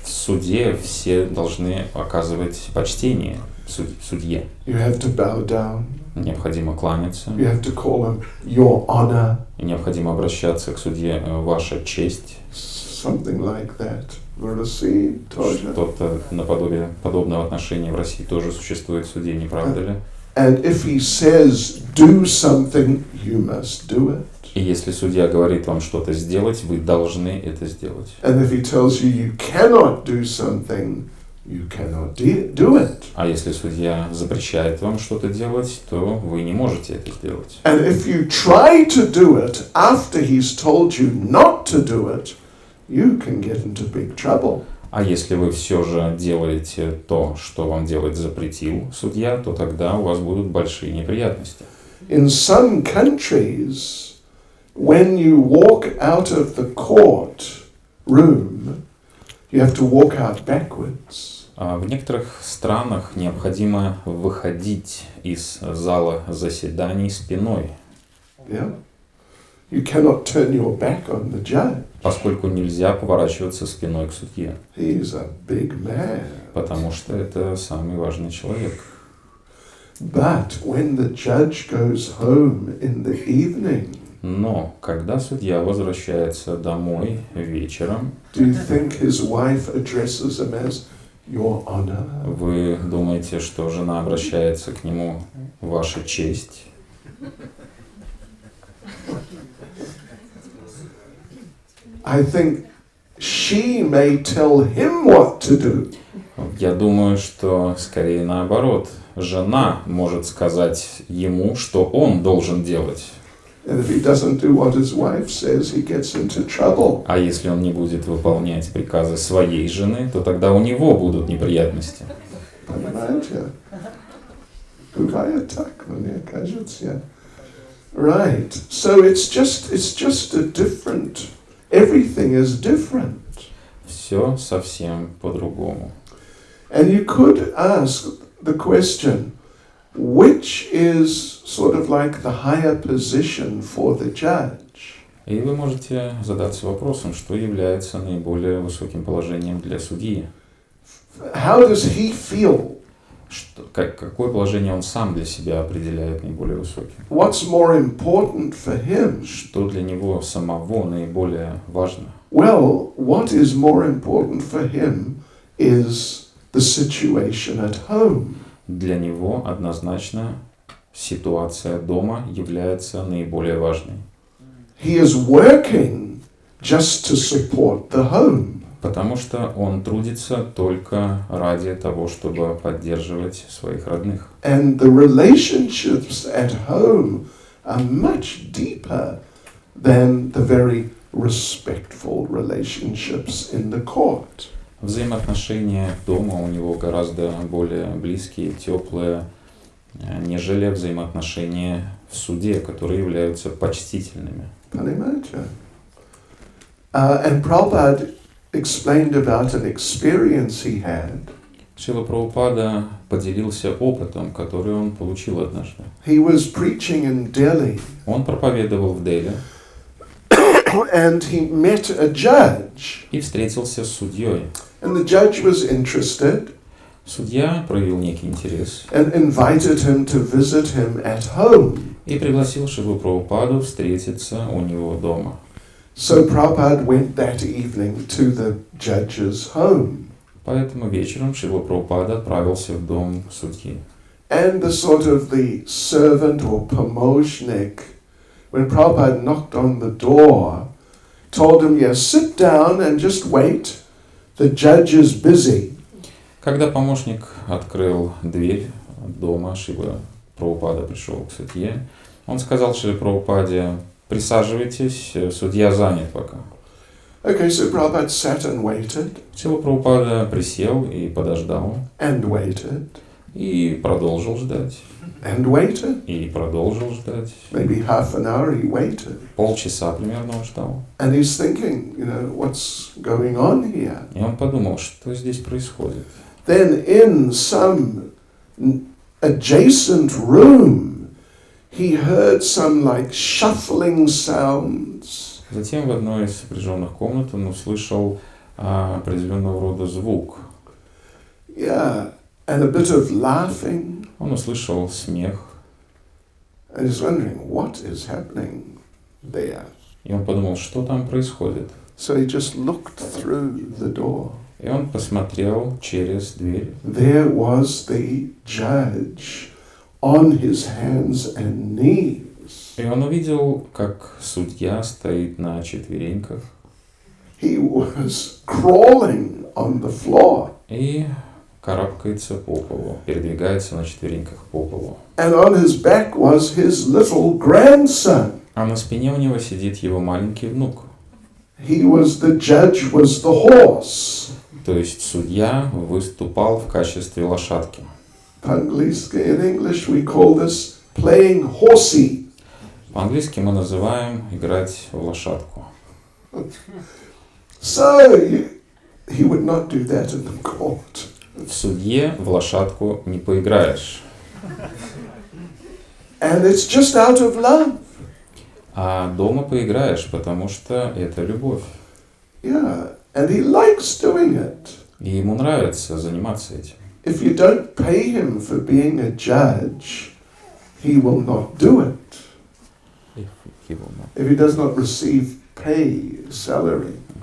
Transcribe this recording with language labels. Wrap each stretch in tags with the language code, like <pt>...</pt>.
<ru>В суде все должны оказывать почтение судье.</ru> <en>You have to bow down.</en> <ru>Необходимо кланяться.</ru> <en>You have to call him your honor.</en> <ru>И необходимо обращаться к судье «Ваша честь».</ru> <en>Something like that.</en> <ru>В России тоже. Что-то наподобие подобного отношения в России тоже существует в суде, не правда ли?</ru> <en>And if he says do something, you must do it.</en> <ru>И если судья говорит вам что-то сделать, вы должны это сделать.</ru> <en>And if he tells you you cannot do something, you cannot do it.</en> <ru>А если судья запрещает вам что-то делать, то вы не можете это сделать.</ru> <en>And if you try to do it after he's told you not to do it, you can get into big trouble.</en> <ru>А если вы все же делаете то, что вам делать запретил судья, то тогда у вас будут большие неприятности.</ru> <en>In some countries, when you walk out of the court room, you have to walk out backwards.</en> <ru>В некоторых странах необходимо выходить из зала заседаний спиной,</ru> <en>Yeah? You cannot turn your back on the judge.</en> <ru>поскольку нельзя поворачиваться спиной к судье,</ru> <en>He's a big man.</en> <ru>потому что это самый важный человек.</ru> <en>But when the judge goes home in the evening,</en> <ru>Но когда судья возвращается домой вечером,</ru> <en>do you think his wife addresses him as your honor?</en> <ru>вы думаете, что жена обращается к нему «Ваша честь»?</ru> <en>I think she may tell him what to do.</en> <ru>Я думаю, что скорее наоборот. Жена может сказать ему, что он должен делать.</ru> <en>And if he doesn't do what his wife says, he gets into trouble.</en> <ru>А если он не будет выполнять приказы своей жены, то тогда у него будут неприятности. Понимаете? Бывает так, мне кажется.</ru> <en>Right. So it's just a different. Everything is different.</en> <ru>Все совсем по-другому.</ru> <en>And you could ask the question, which is sort of like the higher position for the judge?</en> <ru>И вы можете задаться вопросом, что является наиболее высоким положением для судьи.</ru> <en>How does he feel?</en> <ru>Какое положение он сам для себя определяет наиболее высоким?</ru> <en>What's more important for him?</en> <ru>Что для него самого наиболее важно?</ru> <en>Well, what is more important for him is the situation at home.</en> <ru>Для него однозначно ситуация дома является наиболее важной.</ru> <en>He is working just to support the home.</en> <ru>Потому что он трудится только ради того, чтобы поддерживать своих родных.</ru> <en>And the relationships at home are much deeper than the very respectful relationships in the court.</en> <ru>Взаимоотношения дома у него гораздо более близкие, теплые, нежели взаимоотношения в суде, которые являются почтительными. Понимаете?</ru> <en>And Prabhupada explained about an experience he had.</en> <ru>Шрила Прабхупада поделился опытом, который он получил однажды.</ru> <en>He was preaching in Delhi.</en> <ru>Он проповедовал в Дели.</ru> <en>And he met a judge.</en> <ru>И встретился с судьей.</ru> <en>And the judge was interested.</en> <ru>Судья проявил некий интерес.</ru> <en>And invited him to visit him at home.</en> <ru>И пригласил Шрилу Прабхупаду встретиться у него дома.</ru> <en>So Prabhupada went that evening to the judge's home.</en> <ru>Поэтому вечером Шрила Прабхупада отправился в дом судьи.</ru> <en>And the sort of the servant or pomoshnik, when Prabhupada knocked on the door, told him, yes, sit down and just wait. The judge is busy.</en> <ru>Когда помощник открыл дверь дома, Шрила Прабхупада пришел к судье, он сказал Шриле Прабхупаде: присаживайтесь, судья занят пока.</ru> <en>Okay, so Prabhupada sat and waited,</en> <ru>Шрила Прабхупада присел и подождал,</ru> <en>and waited,</en> <ru>и продолжил ждать,</ru> <en>and waited.</en> <ru>и продолжил ждать.</ru> <en>Maybe half an hour he waited.</en> <ru>Полчаса примерно он ждал.</ru> <en>And he's thinking, what's going on here?</en> <ru>И он подумал, что здесь происходит.</ru> <en>Then in some adjacent room, he heard some like shuffling sounds.</en> <ru>Затем в одной из сопряженных комнат он услышал определенного рода звук.</ru> <en>Yeah, and a bit of laughing.</en> <ru>Он услышал смех.</ru> <en>And he's wondering, what is happening there?</en> <ru>И он подумал, что там происходит.</ru> <en>So he just looked through the door.</en> <ru>И он посмотрел через дверь.</ru> <en>There was the judge on his hands and knees.</en> <ru>И он увидел, как судья стоит на четвереньках.</ru> <en>He was crawling on the floor.</en> <ru>И карабкается по полу, передвигается на четвереньках по полу.</ru> <en>And on his back was his little grandson.</en> <ru>А на спине у него сидит его маленький внук.</ru> <en>The judge was the horse.</en> <ru>То есть судья выступал в качестве лошадки. По-английски,</ru> <en>in English we call this playing horsey.</en> <ru>По-английски мы называем играть в лошадку.</ru> <en>So he would not do that in the court.</en> <ru>В судье в лошадку не поиграешь.</ru> <en>And it's just out of love.</en> <ru>А дома поиграешь, потому что это любовь.</ru> <en>Yeah, and he likes doing it.</en> <ru>И ему нравится заниматься этим.</ru> <en>If you don't pay him for being a judge, he will not do it. If he does not receive pay, salary.</en>